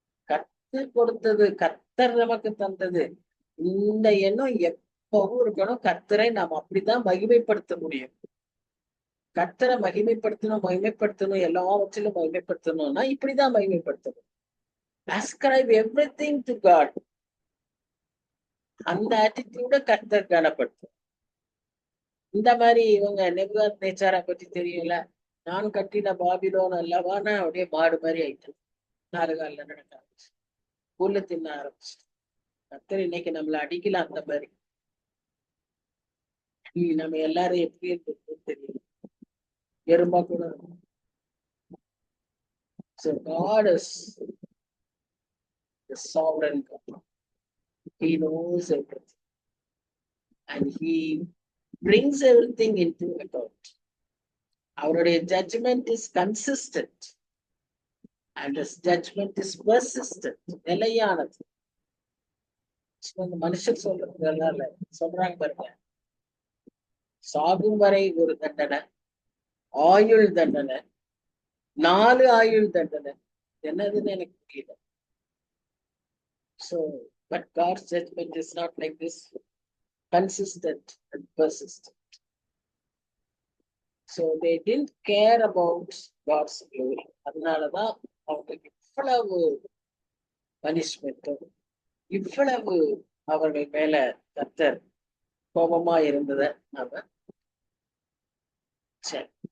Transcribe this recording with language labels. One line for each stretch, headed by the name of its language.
Tamil: கர்த்தர் கொடுத்தது, கர்த்தர் நமக்கு தந்தது. இந்த எண்ணம் எப்பவும் இருக்கணும். கர்த்தரை நாம் அப்படிதான் மகிமைப்படுத்த முடியும். கர்த்தரை மகிமைப்படுத்தணும் எல்லாவற்றிலும் மகிமைப்படுத்தணும்னா இப்படிதான் மகிமைப்படுத்தணும்.
English: ascribe everything to God.
Tamil: அந்த ஆட்டிடியூட கர்த்தர் கனப்படுத்தும். இந்த மாதிரி இவங்க நெபுகாத் நேச்சாரை பத்தி தெரியல, நான் கட்டின பாபிலோன் அல்லவானா அப்படியே மாடு மாதிரி ஆயிட்டேன். 4 காலில் நடக்க ஆரம்பிச்சு, புல்லு தின்ன ஆரம்பிச்சு. கர்த்தர் இன்னைக்கு நம்மள அடிக்கலாம் அந்த மாதிரி. நம்ம எல்லாரும் எப்படி இருக்கு தெரியல, எறும்பா கூட.
English: So God is the sovereign God. He knows everything and he brings everything into account. அவருடைய judgment is consistent and his judgment is persistent.
Tamil: நிலையானது. மனுஷன் சொல்றதுனால சொல்றாங்க பாருங்க, சாகும் வரை ஒரு தண்டனை, ஆயுள் தண்டனை, 4 ஆயுள் தண்டனை, என்னதுன்னு எனக்கு புரியல.
English: So, but God's judgment is not like this, consistent and persistent. So they didn't care about God's glory.
Tamil: அதனாலதான் அவங்களுக்கு இவ்வளவு பனிஷ்மெண்ட்டும், இவ்வளவு அவர்கள் மேல கர்த்தர் கோபமா இருந்தத நாம சரி.